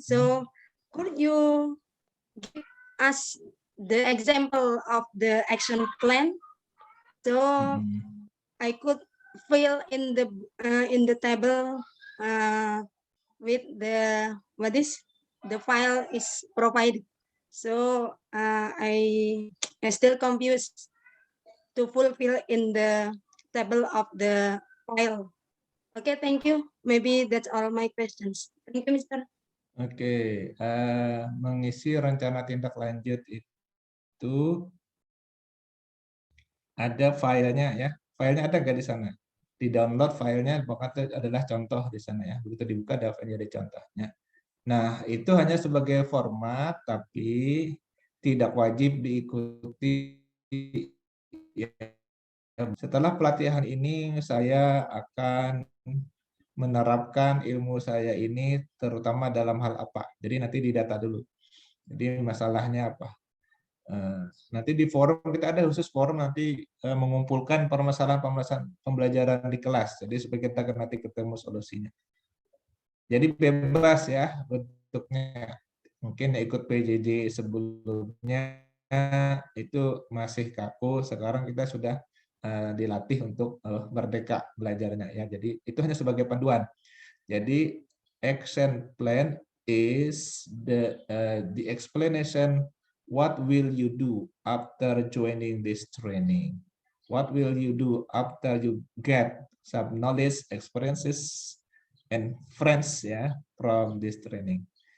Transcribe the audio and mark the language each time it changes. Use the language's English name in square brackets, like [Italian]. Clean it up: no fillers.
[English] So could you give us the example of the action plan so I could fill in the table with the the file is provided. So I still confused to fulfill in the table of the file. Okay, thank you. Maybe that's all my questions. Thank you, Mr. [Indonesian] Oke, mengisi rencana tindak lanjut itu ada filenya ya. Filenya ada nggak di sana? Di download filenya, pokoknya adalah contoh di sana ya. Begitu dibuka ada filenya, ada contohnya. Nah, itu hanya sebagai format, tapi tidak wajib diikuti. Ya. Setelah pelatihan ini, saya akan menerapkan ilmu saya ini terutama dalam hal apa. Jadi nanti didata dulu. Jadi masalahnya apa. Nanti di forum, kita ada khusus forum nanti mengumpulkan permasalahan pembelajaran di kelas. Jadi supaya kita nanti ketemu solusinya. Jadi bebas ya bentuknya. Mungkin ikut PJJ sebelumnya itu masih kaku, sekarang kita sudah dilatih untuk merdeka belajarnya ya. Jadi itu hanya sebagai panduan. [English] Jadi action plan is the explanation what will you do after joining this training. What will you do after you get some knowledge, experiences, and friends ya from this training.